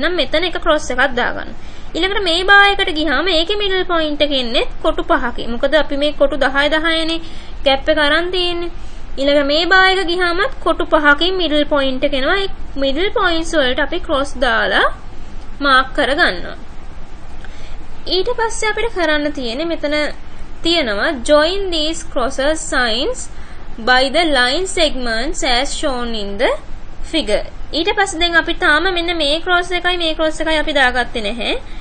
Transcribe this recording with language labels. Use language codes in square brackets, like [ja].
[si] නම් මෙතන එක cross එකක් දාගන්න. ඊළඟට මේ බා එකට ගියාම ඒකේ middle point එක එන්නේ කොටු 5කින්. මොකද අපි මේ කොටු 10 10 නේ gap එක අරන් තියෙන්නේ. ඊළඟ මේ බා එක ගියාමත් කොටු 5කින් middle point එක එනවා. ඒ middle points වලට අපි cross දාලා mark කරගන්නවා. ඊට පස්සේ අපිට කරන්න තියෙන්නේ මෙතන තියෙනවා [en] join these crosses signs by the line segments as shown in the figure. [si] ඊට පස්සේ දැන් අපි තාම මෙන්න මේ cross එකයි මේ cross එකයි අපි දාගත්තේ නැහැ.